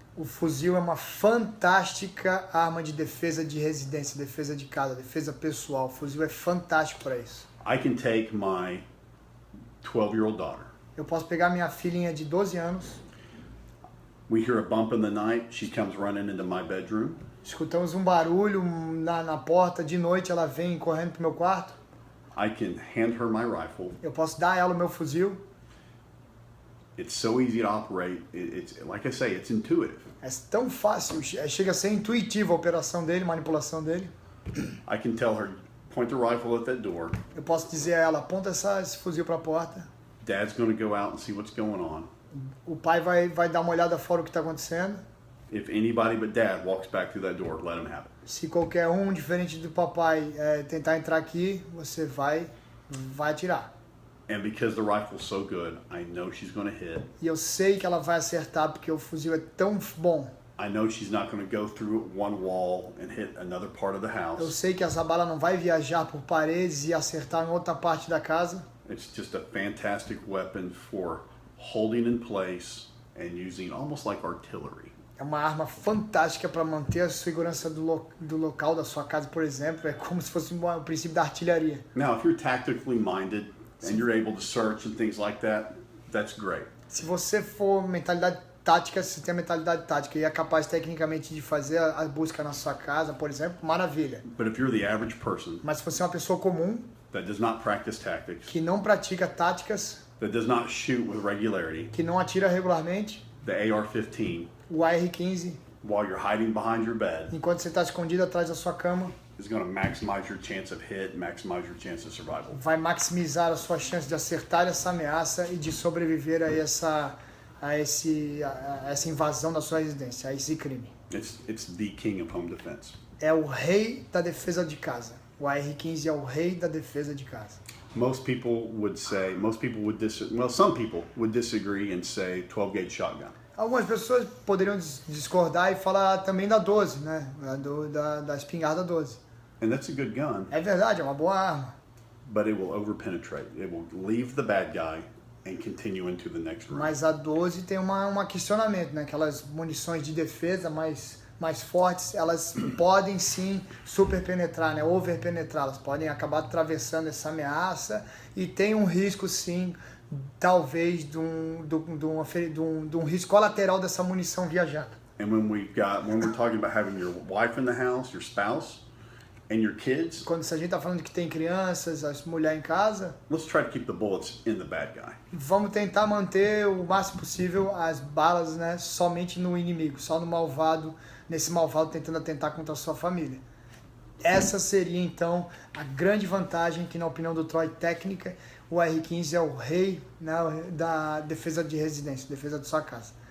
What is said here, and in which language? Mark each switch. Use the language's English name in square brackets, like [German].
[Portuguese] O fuzil é uma fantástica arma de defesa de residência, defesa de casa, defesa pessoal. O fuzil é fantástico para isso. [English] I can take my 12-year-old daughter. [Portuguese] Eu posso pegar minha filhinha de 12 anos. [English] We hear a bump in the night, she comes running into my bedroom. [Portuguese] Escutamos um barulho na porta, de noite ela vem correndo pro meu quarto. [English] I can hand her my rifle. [Portuguese] Eu posso dar a ela o meu fuzil. [English] It's so easy to operate. It's like I say, it's intuitive. [Portuguese] É tão fácil, chega a ser intuitiva a operação dele, manipulação dele. [English] I can tell her, point the rifle at that door. [Portuguese] Eu posso dizer a ela, aponta esse fuzil para a porta. [English] Dad's going to go out and see what's going on. [Portuguese] O pai vai dar uma olhada fora o que está acontecendo. [English] If anybody but Dad walks back through that door, let him have it. [Portuguese] Se qualquer um diferente do papai tentar entrar aqui, você vai atirar. [English] And because the rifle's so good, I know she's going to hit. [Portuguese] E eu sei que ela vai acertar porque o fuzil é tão bom. [English] I know she's not going to go through one wall and hit another part of the house. [Portuguese] Eu sei que essa bala não vai viajar por paredes e acertar em outra parte da casa. [English] It's just a fantastic weapon for holding in place and using almost like artillery. [Portuguese] É uma arma fantástica para manter a segurança do local da sua casa, por exemplo. É como se fosse o princípio da artilharia. [English] Now, if you're tactically minded and you're able to search and things like that, that's great. [Portuguese] Se você for mentalidade tática, se tem a mentalidade tática e é capaz tecnicamente de fazer a busca na sua casa, por exemplo, maravilha. [English] But if you're the average person [Portuguese] Mas se você é uma pessoa comum, [English] that does not practice tactics, [Portuguese] que não pratica táticas, [English] that does not shoot with regularity, [Portuguese] que não atira regularmente, [English] the AR-15, [Portuguese] o AR-15, [English] while you're hiding behind your bed, [Portuguese] enquanto você está escondido atrás da sua cama, [English] is going to maximize your chance of hit, maximize your chance of survival. [Portuguese] vai maximizar a sua chance de acertar essa ameaça e de sobreviver a essa invasão da sua residência, a esse crime. [English] It's the king of home defense. [Portuguese] É o rei da defesa de casa. O AR-15 é o rei da defesa de casa. [English] Some people would disagree and say 12-gauge shotgun. [Portuguese] Algumas pessoas poderiam discordar e falar também da 12, né? Da espingarda 12. [English] And that's a good gun. [Portuguese] É verdade, é uma boa arma. [English] But it will overpenetrate. It will leave the bad guy and continue into the next room. [Portuguese] Mas a 12 tem um questionamento, né? Aquelas munições de defesa mais fortes, elas podem sim superpenetrar, né? Overpenetrar, elas podem acabar atravessando essa ameaça e tem um risco sim, talvez de um risco colateral dessa munição viajando. [English] And when we're talking about having your wife in the house, your spouse, and your kids, [Portuguese] quando a gente está falando que tem crianças, as mulheres em casa, [English] let's try to keep the bullets in the bad guy. [Portuguese] Vamos tentar manter o máximo possível as balas, né, somente no inimigo, só no malvado, nesse malvado tentando atentar contra a sua família. Essa seria então a grande vantagem que, na opinião do Troy técnica, o AR-15 é o rei, né, da defesa de residência, defesa de sua casa.